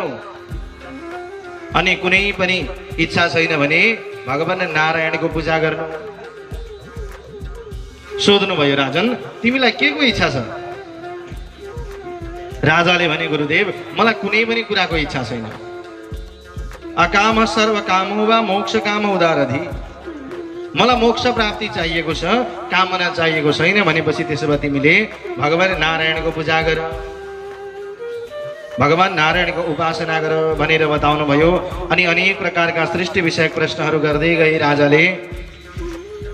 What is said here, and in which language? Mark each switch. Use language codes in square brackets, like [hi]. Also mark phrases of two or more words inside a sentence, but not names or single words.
[ne] अनि कुनै पनि इच्छा छैन भने भगवान नारायणको पूजा गर्नु। सोध्नु भयो, राजन तिमीलाई के को इच्छा छ? राजाले भने, गुरुदेव मलाई कुनै पनि कुराको इच्छा छैन। [sa] अकाम सर्व कामो वा मोक्ष काम उदारधि। [ne] मलाई मोक्ष प्राप्ति चाहिएको छ, कामना चाहिएको छैन भनेपछि त्यसो भए तिमीले भगवान नारायणको पूजा गर, भगवान नारायणको उपासना गर भनेर बताउनु भयो। अनि अनेक प्रकारका सृष्टि विषयक प्रश्नहरू गर्दै गए राजाले।